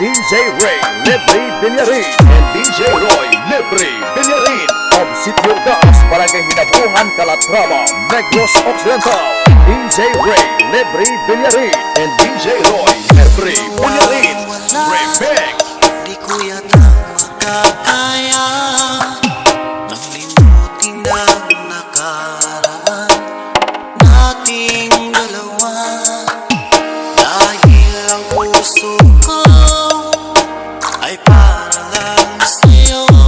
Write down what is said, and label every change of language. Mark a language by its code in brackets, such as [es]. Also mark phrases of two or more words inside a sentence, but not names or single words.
[en] DJ Ray Lebre Villarin and DJ Roy Lebre Villarin of Sitio Gas, Barangay Hinabuhan, Calatrava, Negros Occidental. DJ Ray Lebre Villarin and DJ Roy Lebre Villarin Remix. [tl] Di ko yata makakaya nang limutin ang nakaraan nating dalawa, dahil ang puso ko ay para lang sa'yo.